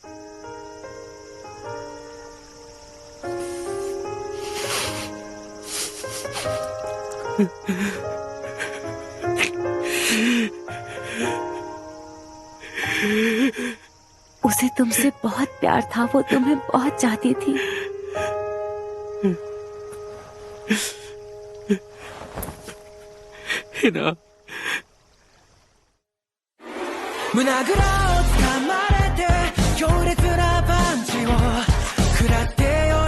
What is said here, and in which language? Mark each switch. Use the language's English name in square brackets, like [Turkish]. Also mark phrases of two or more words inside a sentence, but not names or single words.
[Hindi] उसे तुमसे बहुत प्यार था। वो तुम्हें बहुत चाहती थी। हिना, [Japanese] 胸ぐらを掴まれて強烈なパンチを食らってよ